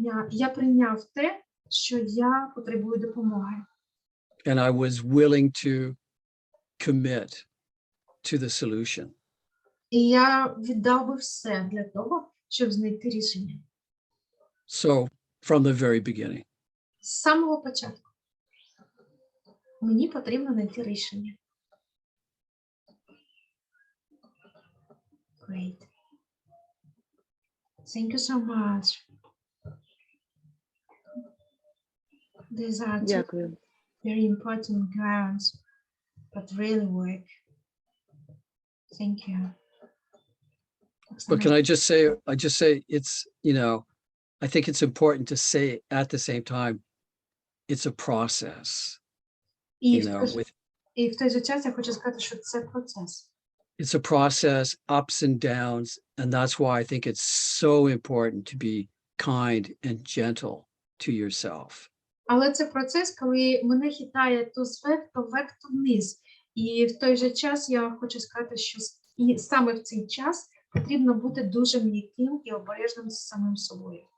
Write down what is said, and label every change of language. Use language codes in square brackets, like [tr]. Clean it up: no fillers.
[uk] я прийняв те, що я потребую допомоги. [en] and I was willing to commit to the solution. [uk] І я віддав би все для того, щоб знайти рішення. [en] So from the very beginning. [uk] З самого початку. Мені потрібно знайти рішення. [en] Great. Thank you so much. These are two [uk] Дякую. [en] very important grounds, but really work. Thank you. But can I just say it's, I think it's important to say at the same time, it's a process, [uk] І в той же час я хочу сказати, що це процес. [en] It's a process, ups and downs, and that's why I think it's so important to be kind and gentle to yourself. [uk] Але це процес, коли мене хитає то вверх, то вниз. І в той же час я хочу сказати, що і саме в цей час потрібно бути дуже м'яким і обережним з самим собою.